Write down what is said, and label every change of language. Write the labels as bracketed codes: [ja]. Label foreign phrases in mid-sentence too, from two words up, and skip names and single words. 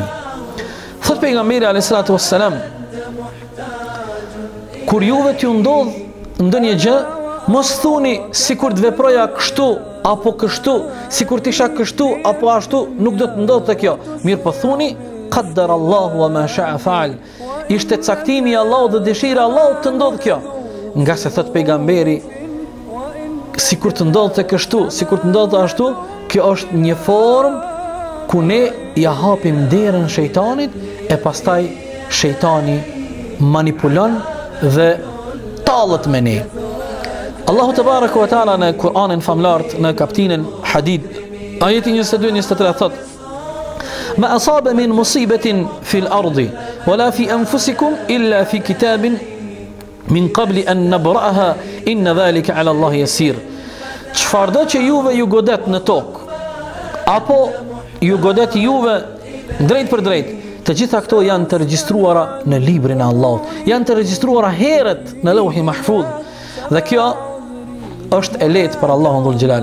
[sq] Thot pejgamberi [ar] عليه الصلاة والسلام, [sq] kur juve t'ju ndodh ndonjë gjë, mos thuni sikur të veproja kështu apo kështu, sikur t'isha kështu apo ashtu, nuk do të ndodhte kjo. Mirë po thuni [ar] قدر الله وما شاء فعل. [sq] Ishte caktimi I Allahut dhe dëshira e Allahut të ndodh kjo. Nga se thot pejgamberi, sikur të ndodhte kështu, sikur të ndodhte ashtu, kjo është një formë ku ne ja hapim derën shejtanit e pastaj shejtani manipulon dhe tallet me ne. Allahu [ar] تبارك وتعالى [sq] në Kur'anin famlart në kapitullin Hadid, ajeti 22-23 thot: [ar] "ما أصاب من مصيبة في الأرض ولا في أنفسكم إلا في كتاب من قبل أن نبرأها إن ذلك على الله يسير." [sq] Çfarëdo që juve ju godet në tokë, apo ju godet juve drejt për drejt, të gjitha këto janë të regjistruara në librin e Allahut, janë të regjistruara herët në Lauhi Mahfuz. Dhe kjo është e lehtë për Allahun [ar] ذو الجلال.